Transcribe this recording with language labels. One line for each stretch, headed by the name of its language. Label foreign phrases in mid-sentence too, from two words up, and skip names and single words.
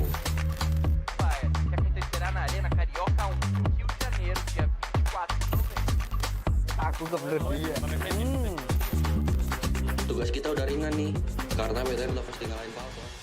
Portuguese: Que acontecerá na Arena Carioca 1, Rio de Janeiro, dia 24 de novembro.
Indonesian: Aku kebelet dia. Tugas kita udah ringan nih, karena BTR udah pasti ngalahin Papa.